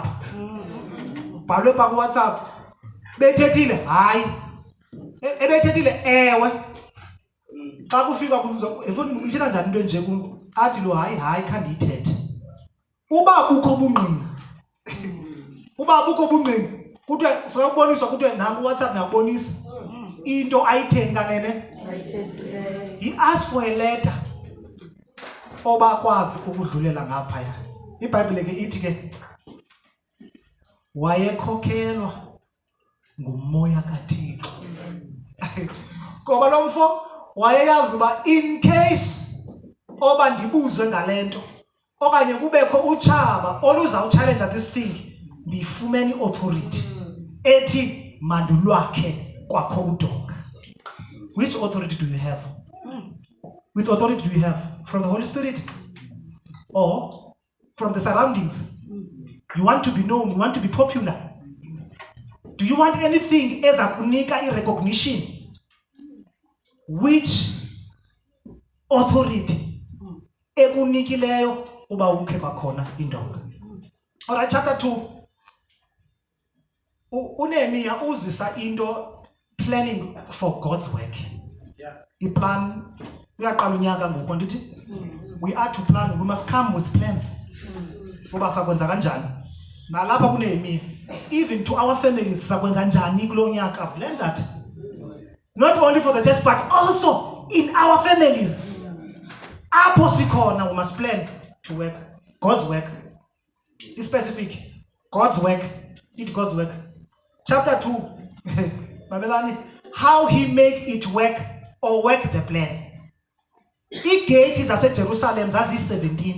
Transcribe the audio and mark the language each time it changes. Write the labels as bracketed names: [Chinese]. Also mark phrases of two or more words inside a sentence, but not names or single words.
[Xhosa] Bhalwe pa kuWhatsApp. Bethethile hayi. Ebethethile ewe. Xa kufika kumzo efoni ithina njani into nje kum athi lo hayi khandiyithethe. Uba bukho ubungqina. Uba bukho ubungqina kuthiwe sokuboniswa kuthiwe nami uWhatsApp nakubonisa into ayitheni kanene. [English] He asked for a letter [Xhosa] oba kwazi ukudlulela ngaphaya. iBhayibhile ke ithi ke wayekhokhelwa ngumoya kaThixo. Ngoba lo mfo wayeyazi uba [English] in case [Xhosa] oba ndibuzwe ngalento okanye kubekho utshaba oluzawuchallenge [English] this thing, [Xhosa] ndifumene authority ethi mandulwakhe kwakho udonga. [English] Which authority do you have? Which authority do you have? From the Holy Spirit or from the surroundings? You want to be known, you want to be popular. Do you want anything as a kunika recognition? Which authority [Xhosa] ekunikileyo uba ukhe kwakhona indonga? [English] Alright, chapter 2. [Xhosa] uNehemiah uzisa into [English] planning for God's work. [Xhosa] Iplan uyaqala unyaka ngoku ndithi [English] we are to plan, we must come with plans. [Xhosa] Uba sakwenza kanjani? Nalapha kuNehemiah, [English] even to our families [Xhosa] sakwenza njani kulo nyaka. [English] I've learned that. Not only for the church but also in our families. [Xhosa] Apho sikhona [English] we must plan to work God's work. It's specific. God's work. It God's work. Chapter 2. Babelani, how he make it work or work the plan. Gate is at Jerusalem, that's 17.